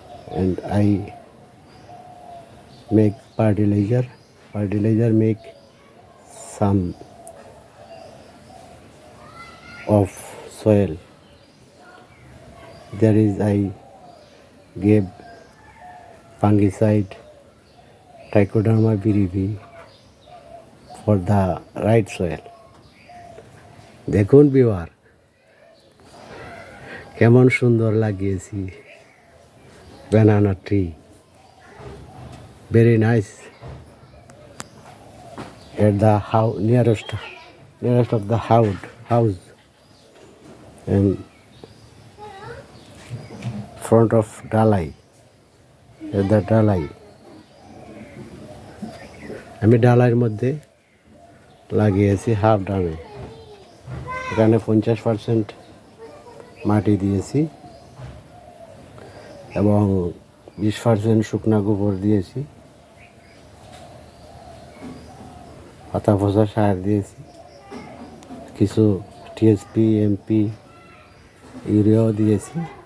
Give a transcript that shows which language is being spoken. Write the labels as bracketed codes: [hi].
[en] And I make fertilizer make some of soil. There is I gave fungicide trichoderma viridie for the right soil. [bn] দেখুন viewer, কেমন সুন্দর লাগিয়েছি [en] banana tree. Very nice. At the nearest of the house and front of dalai. At the dalai, [bn] আমি ডালাইয়ের মধ্যে লাগিয়েছি half ড্রামে। এখানে 50% মাটি দিয়েছি এবং 20% শুকনা গোবর দিয়েছি, পাতা পচা সার দিয়েছি, কিছু টিএসপি এমপি ইউরিয়াও দিয়েছি।